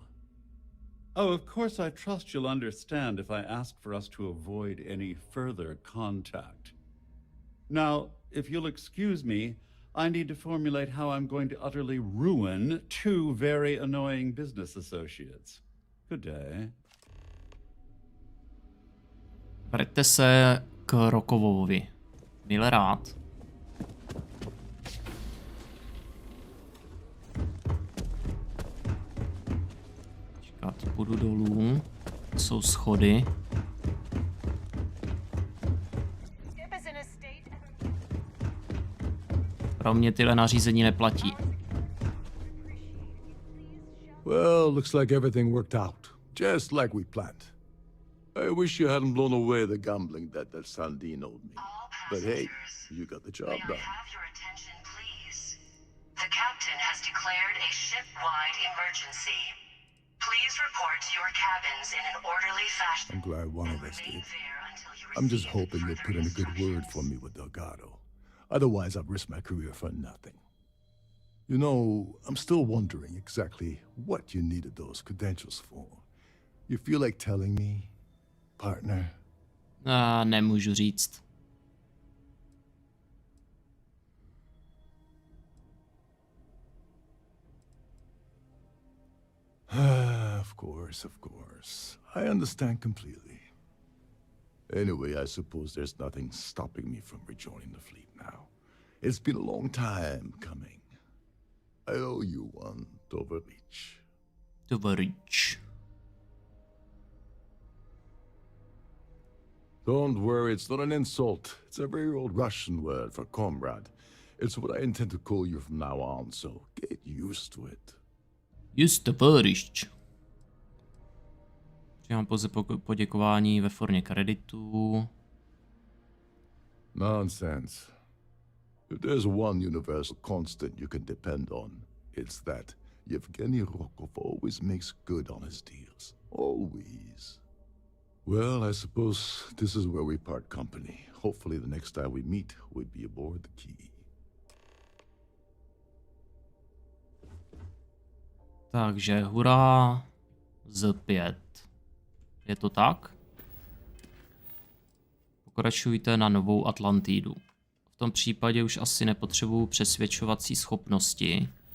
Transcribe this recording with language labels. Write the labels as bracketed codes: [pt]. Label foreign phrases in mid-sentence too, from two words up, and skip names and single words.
[en] Oh, of course, I trust you'll understand if I ask for us to avoid any further contact. Now, if you'll excuse me, I need to formulate how I'm going to utterly ruin two very annoying business associates. Good day. [cs] Vraťte se k Rokovovi. Mile rád. Čekat, půjdu dolů. Jsou schody. Pro mě tyhle nařízení neplatí. [en] Well, looks like everything worked out. Just like we planned. I wish you hadn't blown away the gambling debt that Sandine owed me. But hey, you got the job done. The captain has declared a ship-wide emergency. Please report to your cabins in an orderly fashion. I'm glad one of us did. I'm just hoping you'll put in a good word for me with Delgado. Otherwise, I've risked my career for nothing. You know, I'm still wondering exactly what you needed those credentials for. You feel like telling me, partner? [cs] Nemůžu říct. [en] Of course. I understand completely. Anyway, I suppose there's nothing stopping me from rejoining the fleet now. It's been a long time coming. I owe you one, Tovarich. Tovarich. Don't worry, it's not an insult. It's a very old Russian word for comrade. It's what I intend to call you from now on, so get used to it. Just Tovarich. [cs] Přijám pouze poděkování ve formě kreditů. [en] Nonsense. If there's one universal constant you can depend on, it's that Yevgeny Rokov always makes good on his deals. Always. Well, I suppose this is where we part company. Hopefully the next time we meet, we'll be aboard the Key. [cs] Takže hurá Z5. Je to tak? Pokračujte na Novou Atlantidu. V tom případě už asi nepotřebuju přesvědčovací schopnosti.